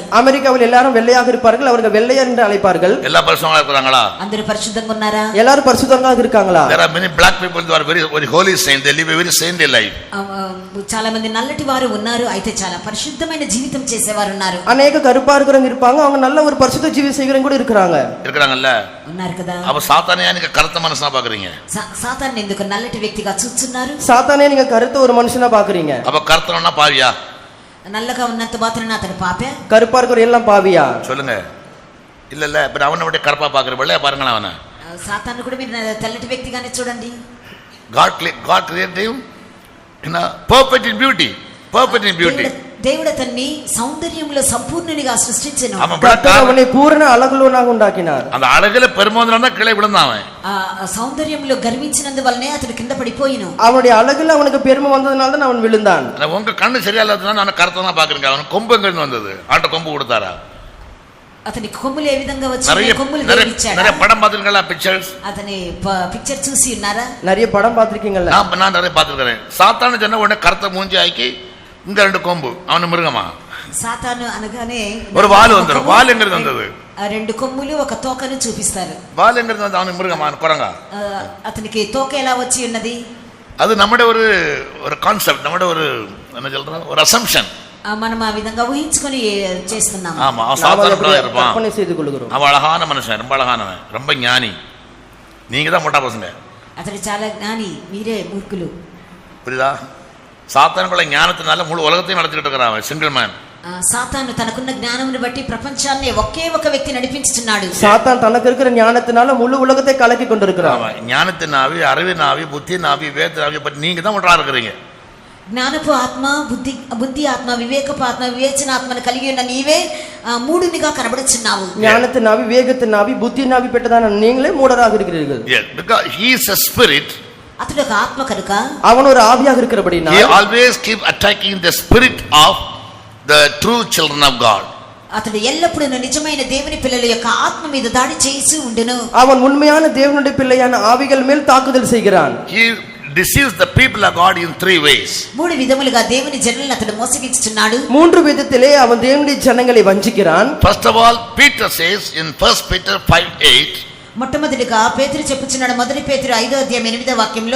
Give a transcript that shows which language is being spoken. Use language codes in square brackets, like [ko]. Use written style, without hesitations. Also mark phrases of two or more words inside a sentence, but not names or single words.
[ta] அமெரிக்காவில் எல்லாரும் வெள்ளையாக இருப்பார்கள், அவர்கள் வெள்ளையர் என்று அழைப்பார்கள். எல்லா பரிசுத்தமா இருக்கிறாங்களா? అందరూ పరిశుద్ధంగా ఉన్నారా? எல்லாரும் பரிசுத்தமாக இருக்காங்களா? [en] There are many black people who are very holy saints. They live a very saintly life. [te] చాలా మంది నల్లటి వారు ఉన్నారు, అయితే చాలా పరిశుద్ధమైన జీవితం చేసేవారు ఉన్నారు. [ta] அநேக கருப்பா இருக்கிறவங்க இருப்பாங்க, அவங்க நல்ல ஒரு பரிசுத்த ஜீவியம் செய்கிறவங்க கூட இருக்கிறாங்கல்ல. [te] ఉన్నారు కదా. [ta] அப்ப சாத்தானை நீங்க கருத்த மனுஷனா பாக்குறீங்க? [te] సాతాన్ని ఎందుకు నల్లటి వ్యక్తిగా చూస్తున్నారు? [ta] சாத்தானே நீங்க கருத்த ஒரு மனுஷனா பாக்குறீங்க. அப்ப கருத்தனா பாவியா? [te] నల్లగా ఉన్నంత మాత్రాన అతడు పాపే? [ta] கருப்பா இருக்கிற எல்லாம் பாவியா? சொல்லுங்க. இல்ல இல்ல, இப்ப அவனை விட கருப்பா பாக்குற வெள்ளையா பாருங்களேன் அவனை. [te] సాతాన్ని కూడా మీరు తెల్లటి వ్యక్తిగానే చూడండి. [en] God created him in a perfect in beauty. Perfect in beauty. [te] దేవుడు అతన్ని సౌందర్యంలో సంపూర్ణునిగా సృష్టించెను. [ta] அவனை பூரண அழகுள்ளவனாக உண்டாக்கினார். அந்த அழகுல பெருமோதனால கீழே விழுந்தான் அவன். [te] సౌందర్యంలో గర్వించినందువల్లనే అతడు కింద పడిపోయిను. [ta] அவனுடைய அழகுல அவனுக்கு பெருமை வந்ததனால தான் அவன் விழுந்தான். உங்க கண்ணு சரியா இல்லாததுனால நான் கருத்தனா பாக்குறேன். அவன் கொம்பு எங்க இருந்து வந்தது? ஆட்ட கொம்பு கொடுத்தாரா? [te] అతని కొమ్ములు ఏ విధంగా వచ్చాయి? కొమ్ములు దేవుడిచ్చాడా? [ta] நிறைய படம் பாத்துறீங்களா? [te] పిక్చర్స్ అతని పిక్చర్ చూసి ఉన్నారా? [ta] நிறைய படம் பாத்திருக்கீங்கல்ல? நான் நிறைய பாத்துக்கிறேன். சாத்தான சொன்ன உடனே கருத்த மூஞ்சி ஆக்கி இங்க ரெண்டு கொம்பு, அவன மிருகமா? [te] సాతాను అనగానే [ta] ஒரு வால் வந்துரும். வால் எங்க இருந்து வந்தது? [te] రెండు కొమ్ములు ఒక తోకను చూపిస్తారు. [ta] வால் எங்க இருந்து வந்தது? அவன மிருகமா? குரங்கா? [te] అతనికి తోక ఎలా వచ్చి ఉన్నది? [ta] அது நம்மட ஒரு கான்செப்ட், நம்மட ஒரு என்ன சொல்றோம், ஒரு அசம்ப்ஷன். [te] మనం ఆ విధంగా ఊహించుకొని చేస్తున్నాం. [ta] ஆமா, சாதாரணமா இருப்பான். கற்பனை செய்து கொள்கிறோம். அவன் அழகான மனுஷன், ரொம்ப அழகானவன், ரொம்ப ஞானி. நீங்க தான் முட்டா பசங்க. [te] అతడు చాలా జ్ఞాని, మీరే మూర్ఖులు. [ta] புரியுதா? சாத்தானுக்குள்ள ஞானத்தினால முழு உலகத்தையும் நடத்திட்டு இருக்கிறான். [en] single man. [te] సాతాను తనకున్న జ్ఞానమును బట్టి ప్రపంచాన్ని ఒకే ఒక వ్యక్తి నడిపించుచున్నాడు. [ta] சாத்தான் தனக்கு இருக்கிற ஞானத்தினால முழு உலகத்தை கலக்கி கொண்டிருக்கிறான். ஞானத்தின் ஆவி, அறிவின் ஆவி, புத்தியின் ஆவி, வேதத்தின் ஆவி பற்றி நீங்க தான் முட்டா இருக்கிறீங்க. [te] జ్ఞానపు ఆత్మ, బుద్ధి ఆత్మ, వివేకపు ఆత్మ, వివేచన ఆత్మను కలిగి ఉన్న నీవే మూడునిగా కనబడుచున్నావు. [ta] ஞானத்தின் ஆவி, விவேகத்தின் ஆவி, புத்தியின் ஆவி பெற்றதான நீங்களே மூடராக இருக்கிறீர்கள். [en] Yes, because he is a spirit. [te] అతడు ఒక ఆత్మ కనుక [ta] அவன் ஒரு ஆவியாக இருக்கிறபடினா [en] he always keep attacking the spirit of the true children of God. [te] అతడు ఎల్లప్పుడూ నిజమైన దేవుని పిల్లల యొక్క ఆత్మ మీద దాడి చేసి ఉండును. [ta] அவன் உண்மையான தேவனுடைய பிள்ளையான ஆவிகள் மேல் தாக்குதல் செய்கிறான். [en] He deceives the people of God in three ways. [te] మూడు విధములుగా దేవుని జనులను అతడు మోసగించుచున్నాడు. [ta] மூன்று విధத்திலே அவன் தேவனுடைய ஜனங்களை வஞ்சிக்கிறான். [en] First of all, Peter says in 1 Peter 5:8, [te] మొట్టమొదటిగా పేతురు చెప్పుచున్నాడు, మొదటి పేతురు 5వ అధ్యాయం 8వ వాక్యంలో,